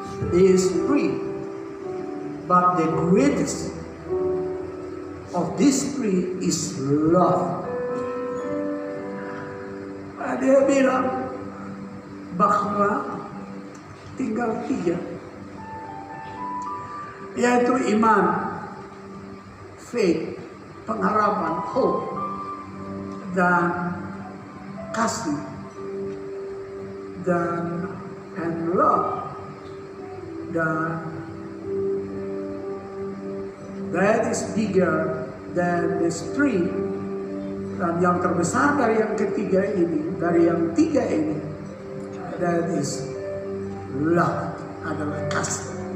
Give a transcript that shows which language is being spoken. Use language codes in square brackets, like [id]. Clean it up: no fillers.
[en] Is three, but the greatest of these three is love. [id] Dia bilang bahwa tinggal tiga, yaitu iman, faith, pengharapan, hope, dan kasih, dan and love. [en] Dan that is bigger than these three. [id] Dan yang terbesar dari yang ketiga ini, dari yang tiga ini, [en] that is love, [id] adalah kasih.